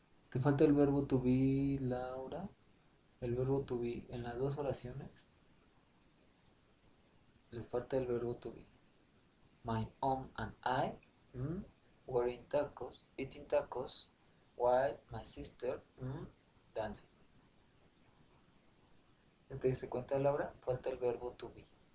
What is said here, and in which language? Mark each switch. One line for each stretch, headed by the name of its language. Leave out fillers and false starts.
Spanish: ¿Te falta el verbo to be, Laura? El verbo to be en las dos oraciones. Le falta el verbo to be.
English: My mom and I were eating tacos, while my sister dancing.
Spanish: ¿Ya te diste cuenta, Laura? Falta el verbo to be.